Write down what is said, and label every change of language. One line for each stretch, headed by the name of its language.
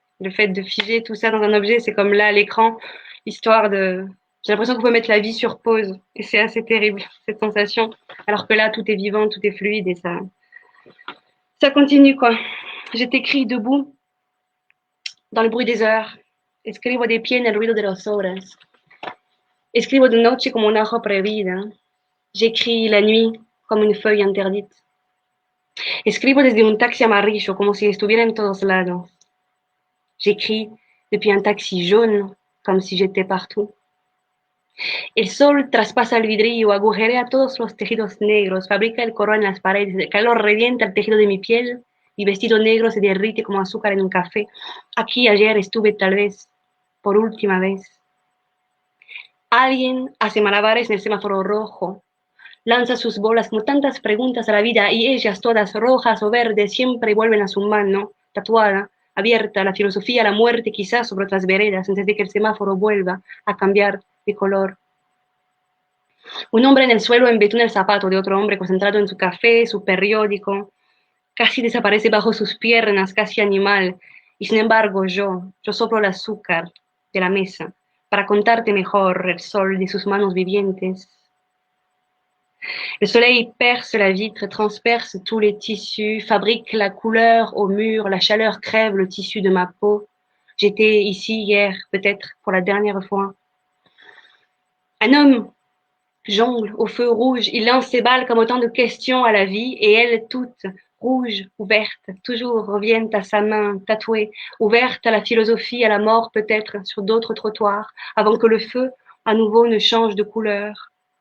French: Le fait de figer tout ça dans un objet, c'est comme là à l'écran, histoire de... J'ai l'impression qu'on peut mettre la vie sur pause et c'est assez terrible, cette sensation. Alors que là, tout est vivant, tout est fluide et ça continue, quoi. Je t'écris debout, dans le bruit des heures.
Spanish: Escribo de pie en el ruido de las horas. Escribo de noche como un ajo prohibida.
French: J'écris la nuit comme une feuille interdite.
Spanish: Escribo desde un taxi amarillo como si estuviera en todos lados.
French: J'écris depuis un taxi jaune comme si j'étais partout.
Spanish: El sol traspasa el vidrio, agujerea todos los tejidos negros, fabrica el color en las paredes, el calor revienta el tejido de mi piel, mi vestido negro se derrite como azúcar en un café. Aquí ayer estuve tal vez, por última vez. Alguien hace malabares en el semáforo rojo, lanza sus bolas como tantas preguntas a la vida y ellas todas rojas o verdes siempre vuelven a su mano, tatuada, abierta, la filosofía, la muerte quizás sobre otras veredas antes de que el semáforo vuelva a cambiar de color. Un hombre en el suelo embetuna el zapato de otro hombre concentrado en su café, su periódico, casi desaparece bajo sus piernas, casi animal, y sin embargo yo soplo el azúcar de la mesa para contarte mejor el sol de sus manos vivientes.
French: Le soleil perce la vitre, transperce tous les tissus, fabrique la couleur au mur, la chaleur crève le tissu de ma peau. J'étais ici hier, peut-être pour la dernière fois. Un homme jongle au feu rouge, il lance ses balles comme autant de questions à la vie, et elles toutes, rouges, ouvertes, toujours reviennent à sa main tatouée, ouvertes à la philosophie, à la mort peut-être, sur d'autres trottoirs, avant que le feu, à nouveau, ne change de couleur.